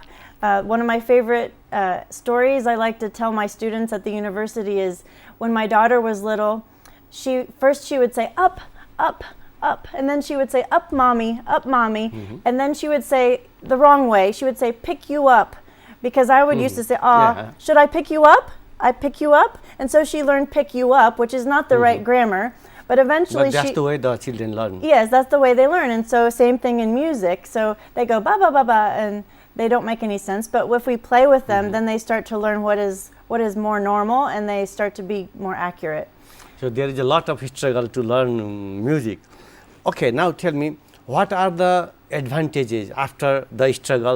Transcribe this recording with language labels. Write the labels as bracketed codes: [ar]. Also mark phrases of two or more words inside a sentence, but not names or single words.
[en] One of my favorite stories I like to tell my students at the university is when my daughter was little, she would say up, up, up, and then she would say up mommy, and then she would say the wrong way. She would say pick you up, because I would used to say, should I pick you up? I pick you up. And so she learned pick you up, which is not the right grammar, but eventually that's the way the children learn. Yes, that's the way they learn. And so same thing in music. So they go ba ba ba ba, and they don't make any sense, but if we play with them, then they start to learn what is more normal, and they start to be more accurate. So there is a lot of struggle to learn music. Okay, now tell me, what are the advantages after the struggle?